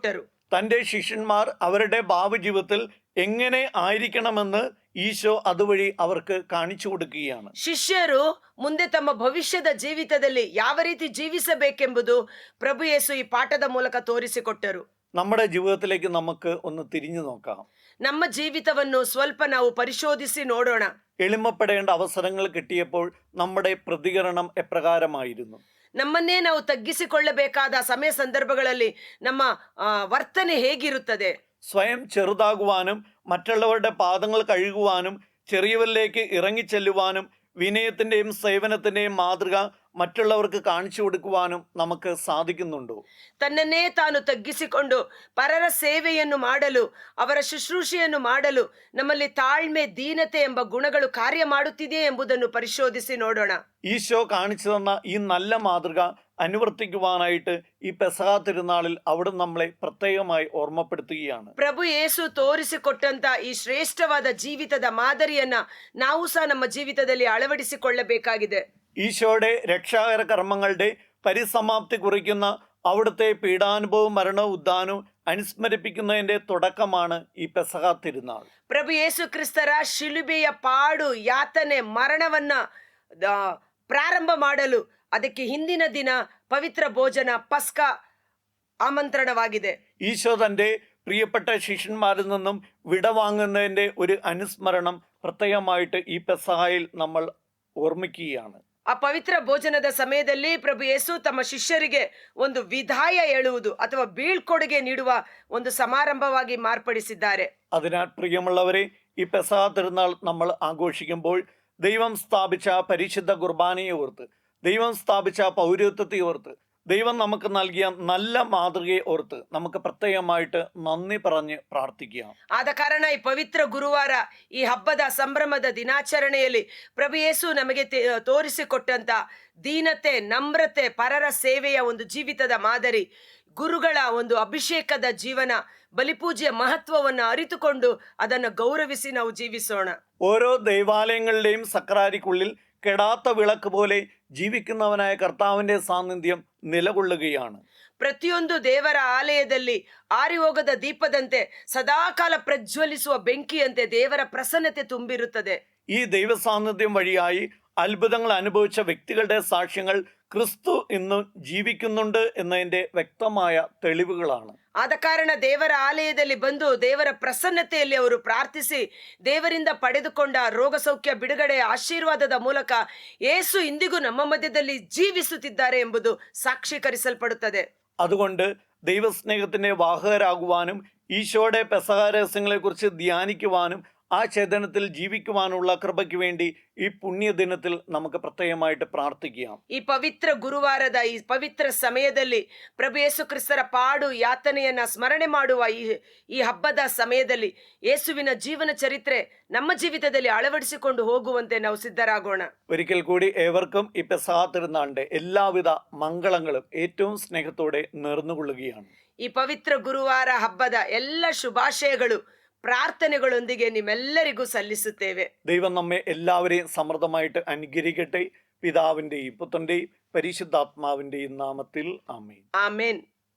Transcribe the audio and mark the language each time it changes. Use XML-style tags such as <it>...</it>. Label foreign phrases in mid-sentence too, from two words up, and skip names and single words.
<ml>തൻ്റെ ശിഷ്യന്മാർ അവരുടെ ഭാവജീവിതത്തിൽ എങ്ങനെ ആയിരിക്കണമെന്ന് ഈശോ അതുവഴി അവർക്ക് കാണിച്ചു കൊടുക്കുകയാണ്.</ml> <kn>ಶಿಷ್ಯರು ಮುಂದೆ ತಮ್ಮ ಭವಿಷ್ಯದ ಜೀವಿತದಲ್ಲಿ ಯಾವ ರೀತಿ ಜೀವಿಸಬೇಕೆಂಬುದು ಪ್ರಭು ಯೇಸು ಈ ಪಾಠದ ಮೂಲಕ ತೋರಿಸಿಕೊಟ್ಟರು.</kn> <ml>നമ്മുടെ ജീവിതത്തിലേക്ക് നമുക്ക് ഒന്ന് തിരിഞ്ഞു നോക്കാം.</ml> <kn>ನಮ್ಮ ಜೀವಿತವನ್ನು ಸ್ವಲ್ಪ ನಾವು ಪರಿಶೋಧಿಸಿ ನೋಡೋಣ.</kn> <ml>എളിമപ്പെടേണ്ട അവസരങ്ങൾ കിട്ടിയപ്പോൾ നമ്മുടെ പ്രതികരണം എപ്രകാരമായിരുന്നു?</ml> <kn>ನಮ್ಮನ್ನೇ ನಾವು ತಗ್ಗಿಸಿಕೊಳ್ಳಬೇಕಾದ ಸಮಯ ಸಂದರ್ಭಗಳಲ್ಲಿ ನಮ್ಮ ವರ್ತನೆ ಹೇಗಿರುತ್ತದೆ?</kn> <ml>സ്വയം ചെറുതാകുവാനും മറ്റുള്ളവരുടെ പാദങ്ങൾ കഴുകുവാനും ചെറിയവരിലേക്ക് ഇറങ്ങിച്ചെല്ലുവാനും വിനയത്തിൻ്റെയും സേവനത്തിൻ്റെയും മാതൃക മറ്റുള്ളവർക്ക് കാണിച്ചു കൊടുക്കുവാനും നമുക്ക് സാധിക്കുന്നുണ്ടോ?</ml> <kn>ತನ್ನನ್ನೇ ತಾನು ತಗ್ಗಿಸಿಕೊಂಡು ಪರರ ಸೇವೆಯನ್ನು ಮಾಡಲು, ಅವರ ಶುಶ್ರೂಷೆಯನ್ನು ಮಾಡಲು ನಮ್ಮಲ್ಲಿ ತಾಳ್ಮೆ, ದೀನತೆ ಎಂಬ ಗುಣಗಳು ಕಾರ್ಯ ಮಾಡುತ್ತಿದೆಯೇ ಎಂಬುದನ್ನು ಪರಿಶೋಧಿಸಿ ನೋಡೋಣ.</kn> <ml>ഈശോ കാണിച്ചു തന്ന ഈ നല്ല മാതൃക അനുവർത്തിക്കുവാനായിട്ട് ഈ പെസഹ തിരുനാളിൽ അവിടെ നമ്മളെ പ്രത്യേകമായി ഓർമ്മപ്പെടുത്തുകയാണ്.</ml> <kn>ಪ್ರಭು ಯೇಸು ತೋರಿಸಿಕೊಟ್ಟಂತ ಈ ಶ್ರೇಷ್ಠವಾದ ಜೀವಿತದ ಮಾದರಿಯನ್ನ ನಾವು ಸಹ ನಮ್ಮ ಜೀವಿತದಲ್ಲಿ ಅಳವಡಿಸಿಕೊಳ್ಳಬೇಕಾಗಿದೆ.</kn> <ml>ഈശോയുടെ രക്ഷാകര കർമ്മങ്ങളുടെ പരിസമാപ്തി കുറിക്കുന്ന അവിടുത്തെ പീഡാനുഭവവും മരണവും ഉദ്ധാനവും അനുസ്മരിപ്പിക്കുന്നതിൻ്റെ തുടക്കമാണ് ഈ പെസഹ തിരുനാൾ.</ml> <kn>ಪ್ರಭು ಯೇಸು ಕ್ರಿಸ್ತರ ಶಿಲುಬೆಯ ಪಾಡು, ಯಾತನೆ, ಮರಣವನ್ನ ಪ್ರಾರಂಭ ಮಾಡಲು ಅದಕ್ಕೆ ಹಿಂದಿನ ದಿನ ಪವಿತ್ರ ಭೋಜನ ಪಸ್ಕ ആമന്ത്രണವಾಗಿದೆ.</kn> <ml>ഈശോ തൻ്റെ പ്രിയപ്പെട്ട ശിഷ്യന്മാരിൽ നിന്നും വിടവാങ്ങുന്നതിൻ്റെ ഒരു അനുസ്മരണം പ്രത്യേകമായിട്ട് ഈ പെസഹായിൽ നമ്മൾ ഓർമ്മിക്കുകയാണ്.</ml> <kn>ಆ ಪವಿತ್ರ ಭೋಜನದ ಸಮಯದಲ್ಲಿ ಪ್ರಭು ಯೇಸು ತಮ್ಮ ಶಿಷ್ಯರಿಗೆ ಒಂದು ವಿದಾಯ ಹೇಳುವುದು ಅಥವಾ ಬೀಳ್ಕೊಡುಗೆ ನೀಡುವ ಒಂದು ಸಮಾರಂಭವಾಗಿ ಮಾರ್ಪಡಿಸಿದ್ದಾರೆ.</kn> <ml>അതിനാൽ പ്രിയമുള്ളവരെ, ഈ പെസഹ തിരുനാൾ നമ്മൾ ആഘോഷിക്കുമ്പോൾ ദൈവം സ്ഥാപിച്ച പരിശുദ്ധ കുർബാനയെ ഓർത്ത്, ദൈവം സ്ഥാപിച്ച പൗരത്വത്തെ ഓർത്ത്, ദൈവം നമുക്ക് നൽകിയ നല്ല മാതൃകയെ ഓർത്ത് നമുക്ക് പ്രത്യേകമായിട്ട് നന്ദി പറഞ്ഞ് പ്രാർത്ഥിക്കാം.</ml> <kn>ಆದ ಕಾರಣ ಈ ಪವಿತ್ರ ಗುರುವಾರ, ಈ ಹಬ್ಬದ ಸಂಭ್ರಮದ ದಿನಾಚರಣೆಯಲ್ಲಿ ಪ್ರಭು ಯೇಸು ನಮಗೆ ತೋರಿಸಿಕೊಟ್ಟಂತ ದೀನತೆ, ನಮ್ರತೆ, ಪರರ ಸೇವೆಯ ಒಂದು ಜೀವಿತದ ಮಾದರಿ, ಗುರುಗಳ ಒಂದು ಅಭಿಷೇಕದ ಜೀವನ, ಬಲಿಪೂಜೆಯ ಮಹತ್ವವನ್ನು ಅರಿತುಕೊಂಡು ಅದನ್ನು ಗೌರವಿಸಿ ನಾವು ಜೀವಿಸೋಣ.</kn> <ml>ഓരോ ദൈവാലയങ്ങളുടെയും സക്രാരിക്കുള്ളിൽ കെടാത്ത വിളക്ക് പോലെ ജീവിക്കുന്നവനായ കർത്താവിൻ്റെ സാന്നിധ്യം നിലകൊള്ളുകയാണ്.</ml> <kn>ಪ್ರತಿಯೊಂದು ದೇವರ ಆಲಯದಲ್ಲಿ ಆರಿ ಹೋಗದ ದೀಪದಂತೆ, ಸದಾಕಾಲ ಪ್ರಜ್ವಲಿಸುವ ಬೆಂಕಿಯಂತೆ ದೇವರ ಪ್ರಸನ್ನತೆ ತುಂಬಿರುತ್ತದೆ.</kn> <ml>ഈ ദൈവ സാന്നിധ്യം വഴിയായി അത്ഭുതങ്ങൾ അനുഭവിച്ച വ്യക്തികളുടെ സാക്ഷ്യങ്ങൾ ക്രിസ്തു ഇന്നും ജീവിക്കുന്നുണ്ട് എന്നതിൻ്റെ വ്യക്തമായ തെളിവുകളാണ്.</ml> <kn>ಆದ ಕಾರಣ ದೇವರ ಆಲಯದಲ್ಲಿ ಬಂದು ದೇವರ ಪ್ರಸನ್ನತೆಯಲ್ಲಿ ಅವರು ಪ್ರಾರ್ಥಿಸಿ ದೇವರಿಂದ ಪಡೆದುಕೊಂಡ ರೋಗ ಸೌಖ್ಯ, ಬಿಡುಗಡೆ, ಆಶೀರ್ವಾದದ ಮೂಲಕ ಯೇಸು ಇಂದಿಗೂ ನಮ್ಮ ಮಧ್ಯದಲ್ಲಿ ಜೀವಿಸುತ್ತಿದ್ದಾರೆ ಎಂಬುದು ಸಾಕ್ಷೀಕರಿಸಲ್ಪಡುತ್ತದೆ.</kn> <ml>അതുകൊണ്ട് ദൈവസ്നേഹത്തിൻ്റെ വാഹകരാകുവാനും ഈശോയുടെ പെസഹ രഹസ്യങ്ങളെക്കുറിച്ച് ധ്യാനിക്കുവാനും ആ ചേതനത്തിൽ ജീവിക്കുവാനുള്ള കൃപയ്ക്ക് വേണ്ടി ഈ പുണ്യദിനത്തിൽ നമുക്ക് പ്രത്യേകമായിട്ട് പ്രാർത്ഥിക്കാം.</ml> <kn>ಈ ಪವಿತ್ರ ಗುರುವಾರದ ಈ ಪವಿತ್ರ ಸಮಯದಲ್ಲಿ ಪ್ರಭು ಯೇಸು ಕ್ರಿಸ್ತರ ಪಾಡು, ಯಾತನೆಯನ್ನ ಸ್ಮರಣೆ ಮಾಡುವ ಈ ಹಬ್ಬದ ಸಮಯದಲ್ಲಿ ಯೇಸುವಿನ ಜೀವನ ಚರಿತ್ರೆ ನಮ್ಮ ಜೀವಿತದಲ್ಲಿ ಅಳವಡಿಸಿಕೊಂಡು ಹೋಗುವಂತೆ ನಾವು ಸಿದ್ಧರಾಗೋಣ.</kn> <ml>ഒരിക്കൽ കൂടി ഏവർക്കും ഈ പെസഹ തിരുനാളിൻ്റെ എല്ലാവിധ മംഗളങ്ങളും ഏറ്റവും സ്നേഹത്തോടെ നേർന്നുകൊള്ളുകയാണ്.</ml> <kn>ಈ ಪವಿತ್ರ ಗುರುವಾರ ಹಬ್ಬದ ಎಲ್ಲ ಶುಭಾಶಯಗಳು, ಪ್ರಾರ್ಥನೆಗಳೊಂದಿಗೆ ನಿಮ್ಮೆಲ್ಲರಿಗೂ ಸಲ್ಲಿಸುತ್ತೇವೆ.</kn> <ml>ദൈവം നമ്മെ എല്ലാവരെയും സമൃദ്ധമായിട്ട് അനുഗ്രഹിക്കട്ടെ. പിതാവിൻ്റെയും പുത്രൻ്റെയും പരിശുദ്ധാത്മാവിൻ്റെയും നാമത്തിൽ ആമേൻ. ആമേൻ.</ml>